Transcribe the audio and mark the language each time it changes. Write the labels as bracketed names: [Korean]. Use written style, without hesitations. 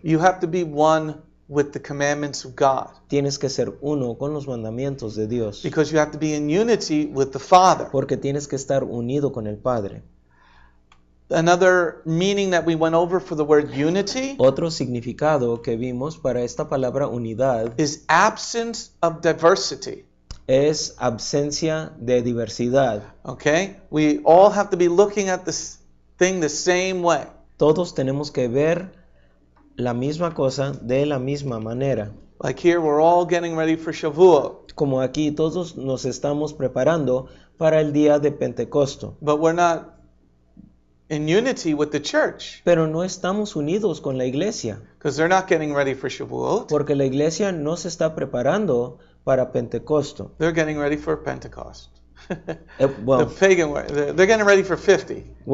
[English] you have to be one with the commandments of God. [Spanish] Tienes que ser uno con los mandamientos de Dios. [English] Because you have to be in unity with the Father. [Spanish] Porque tienes que estar unido con el Padre. [English] Another meaning that we went over for the word unity. [Spanish] Otro significado que vimos para esta palabra unidad [English] is absence of diversity. [Spanish] es absencia de diversidad. [English] Okay? We all have to be looking at this thing the same way. [Spanish] Todos tenemos que ver la misma cosa de la misma manera. [English] Like here, we're all getting ready for Shavuot, [Spanish] Como aquí todos nos estamos preparando para el día de Pentecosto, [English] but we're not in unity with the church [Spanish] pero no estamos unidos con la iglesia, [English] because they're not getting ready for Shavuot. [Spanish] porque la iglesia no se está preparando para Pentecosto. [English] They're getting ready for Pentecost. The Well, pagan way. They're getting ready for 50.